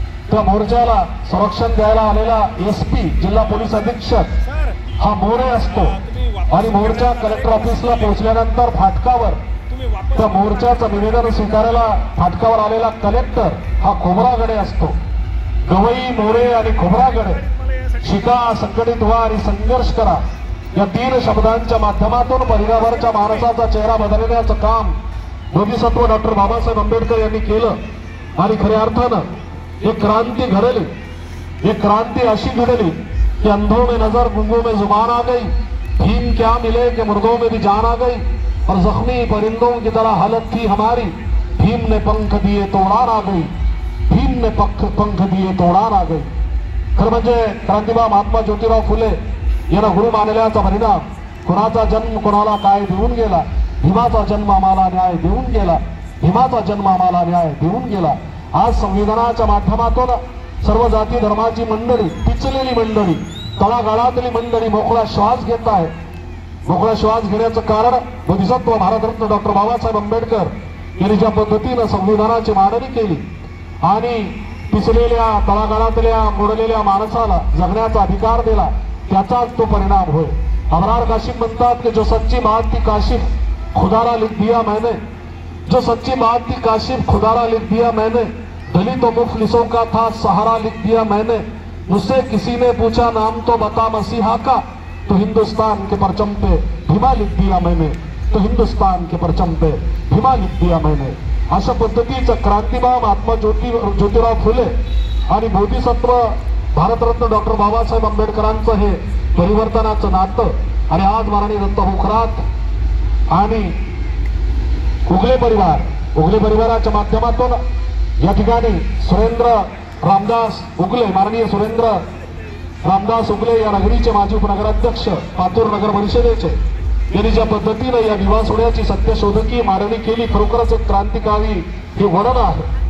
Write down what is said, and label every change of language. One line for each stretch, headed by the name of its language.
Marathi: त्या मोर्चाला संरक्षण द्यायला आलेला SP जिल्हा पोलीस अधीक्षक हा मोरे असतो आणि मोर्चा कलेक्टर ऑफिसला पोहोचल्यानंतर फाटकावर त्या मोर्चाचं निवेदन स्वीकारायला फाटकावर आलेला कलेक्टर हा खोबरागडे असतो। गवई, मोरे आणि खोबरागडे शिका, संघटित व्हा आणि संघर्ष करा या 3 शब्दांच्या माध्यमातून परिवाराच्या माणसाचा चेहरा बदलण्याचं काम बोधिसत्व डॉक्टर बाबासाहेब आंबेडकर यांनी केलं। आणि खऱ्या अर्थानं एक क्रांती घडली, एक क्रांती अशी घडली कि
Hindi: अंधों में नजर, गूंगों में जुबान आ गई, भीम क्या मिले कि मुर्दों में भी जान आ गई, और जख्मी परिंदों की तरह हालत थी हमारी, भीम ने पंख दिए तो उड़ान आ गई, भीम ने पंख दिए तो उड़ान आ गई।
Marathi: खरं म्हणजे क्रांतिबा महात्मा ज्योतिराव फुले यांना गुरु मानल्याचा परिणाम, कुणाचा जन्म कुणाला काय देऊन गेला, भीमाचा जन्म आम्हाला न्याय देऊन गेला, भीमाचा जन्म आम्हाला न्याय देऊन गेला। आज संविधानाच्या माध्यमातून सर्व जाती धर्माची मंडळी, पिचलेली मंडळी, तळागाळातली मंडळी मोकळा श्वास घेत आहे। मोकळा श्वास घेण्याचं कारण बोधिसत्व भारतरत्न डॉक्टर बाबासाहेब आंबेडकर यांनी ज्या पद्धतीनं संविधानाची मांडणी केली आणि पिचलेल्या, तळागाळातल्या, मोडलेल्या माणसाला जगण्याचा अधिकार दिला, त्याचाच तो परिणाम होय।
Hindi: अबरार काशिफ
Marathi: म्हणतात की
Hindi: जो सच्ची बात थी काशिफ खुदारा लिख दिया मैंने, जो सच्ची बात थी काशिफ खुदारा लिख दिया मैंने, दलितों मुफलिसों का था सहारा लिख दिया मैंने, मुझसे किसी ने पूछा नाम तो बता मसीहा का, तो हिंदुस्तान के परचम पे भीमा लिख दिया मैंने, तो हिंदुस्तान के परचम पे भीमा लिख दिया मैंने।
Marathi: अशा पद्धतीचं क्रांतिबा महात्मा ज्योतिराव फुले आणि बोधिसत्व भारतरत्न डॉक्टर बाबासाहेब आंबेडकरांचं हे परिवर्तनाचं नातं। आणि आज माननीय दत्ताभाऊ खरात आणि उगले परिवाराच्या माध्यमातून या ठिकाणी सुरेंद्र रामदास उगले, माननीय सुरेंद्र रामदास उगले या नगरीचे माजी उपनगराध्यक्ष, पातूर नगर परिषदेचे, यांनी ज्या पद्धतीनं या विवाह सोहळ्याची सत्यशोधकीय मांडणी केली, खरोखरच एक क्रांतिकारी हे वर्णन आहे।